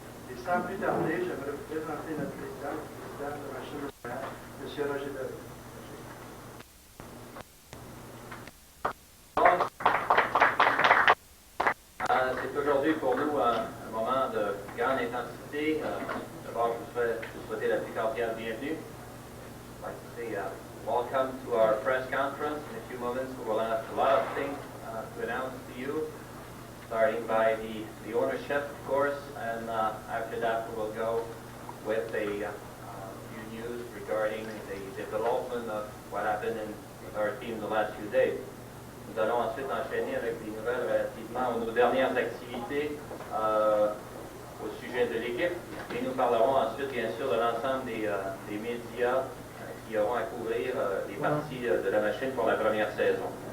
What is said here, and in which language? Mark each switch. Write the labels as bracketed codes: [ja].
[fr] Et sans plus tarder, j'aimerais vous présenter notre président, le président de la machine de Montréal, M. Roger Doré. C'est aujourd'hui pour nous un moment de grande intensité. D'abord, je vous souhaiter la plus cordiale bienvenue. [en] I'd like to say welcome to our press conference. In a few moments, we will have a lot of things to announce to you, starting by the ownership, of course, and after that we will go with a few news regarding the development of what happened with our team the last few days. [fr] Nous allons ensuite enchaîner avec des nouvelles relativement aux nos dernières activités au sujet de l'équipe. Et nous parlerons ensuite, bien sûr, de l'ensemble des médias qui auront à couvrir les parties de la machine pour la première saison.